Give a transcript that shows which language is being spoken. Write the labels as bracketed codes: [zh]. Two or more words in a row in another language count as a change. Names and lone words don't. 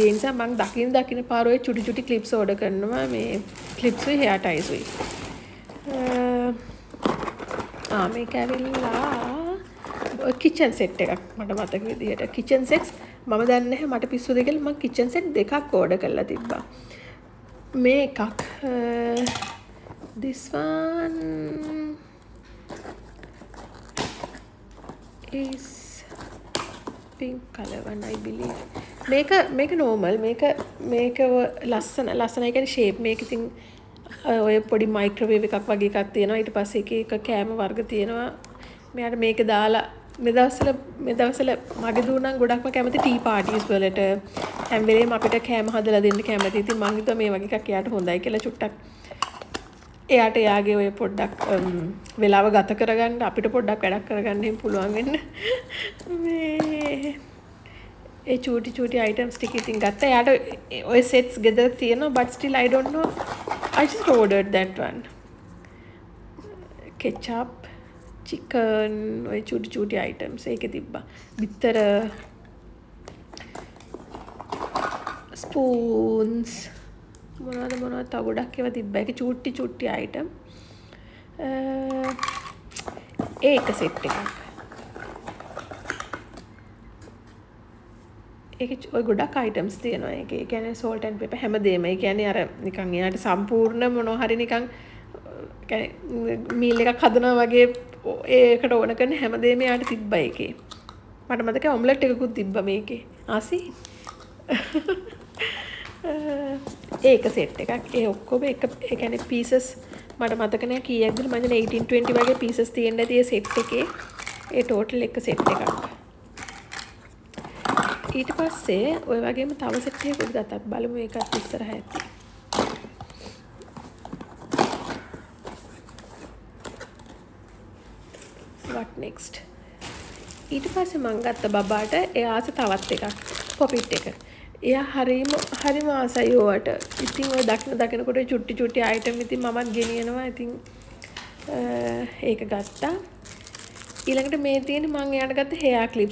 [si] ඒ නිසා මම දකින්න පාර ඔය චුටි [en] clips order [si] කරනවා මේ ක්ලිප්ස් උයි [en] hair ties [si] උයි. මේක ඇවිල්ලා [en] kitchen set [si] එකක් මට මතක විදිහට [en] kitchen sets [si] මම දන්නේ නැහැ මට පිස්සුද කියලා මම [en] kitchen set [si] දෙකක් ඕඩර් කරලා තිබ්බා. මේ එකක් [en] this one is pink color one I believe. [si] මේක normal මේක ලස්සනයි කියන්නේ shape මේක ඉතින් ඔය පොඩි මයික්‍රෝවේව් එකක් වගේ එකක් තියෙනවා. ඊට පස්සේ එක කෑම වර්ග තියෙනවා. මෙයාට මේක දාලා මේ දවස්වල මගේ දූ නම් ගොඩක්ම කැමති [en] tea parties [si] වලට හැම වෙලේම අපිට කෑම හදලා දෙන්න කැමති. ඉතින් මං හිතුවා මේ වගේ එකක් එයාට හොඳයි කියලා චුට්ටක් එයාට එයාගේ ඔය පොඩ්ඩක් වෙලාව ගත කරගන්න අපිට පොඩ්ඩක් වැඩක් කරගන්න පුළුවන් වෙන්න මේ ඒ චූටි items ටික ඉතින් ගත්තා. එයාට ඔය [en] sets [si] ගෙදර තියෙනවා [en] but still I don't know. I just ordered that one. Ketchup, chicken, [si] ඔය චූටි items ඒකේ තිබ්බා. බිත්තර spoons මොනවද තව ගොඩක් ඒවා තිබ්බා. ඒක චූටි item. ඒක සෙට් එකක්. ඒක ඔය ගොඩක් items තියෙනවා. ඒකේ කියන්නේ [en] salt and pepper [si] හැමදේම. ඒ කියන්නේ අර නිකන් එයාට සම්පූර්ණ මොනවා හරි නිකන් කියන්නේ මීල් එකක් හදනවා වගේ ඒකට ඕන කරන හැමදේම යාට තිබ්බා ඒකේ. මට මතකයි ඔම්ලට් එකකුත් තිබ්බා මේකේ. ආසි. ඒක සෙට් එකක්. ඒ ඔක්කොම එක ඒ කියන්නේ pieces මට මතක නෑ කීයක්ද මම හිතන්නේ 18 20 වගේ pieces තියෙන්න ඇති ඒ සෙට් එකේ. ඒ total එක සෙට් එකක්. ඊට පස්සේ ඔය වගේම තව සෙට් එකකුත් ගත්තා. බලමු ඒකත් ඉස්සරහ ඇති. [en] what next [si] ඊට පස්සේ මම ගත්ත බබාට එයාස තවත් එකක් පොපිට් එක. එයා හරිම ආසයි ඕවට. ඉතින් ඔය දකිනකොට චුට්ටි item ඉතින් මමත් ගෙනියනවා. ඉතින් ඒක ගත්තා. ඊළඟට මේ තියෙන මම එයාට ගත්ත [en] hair clips.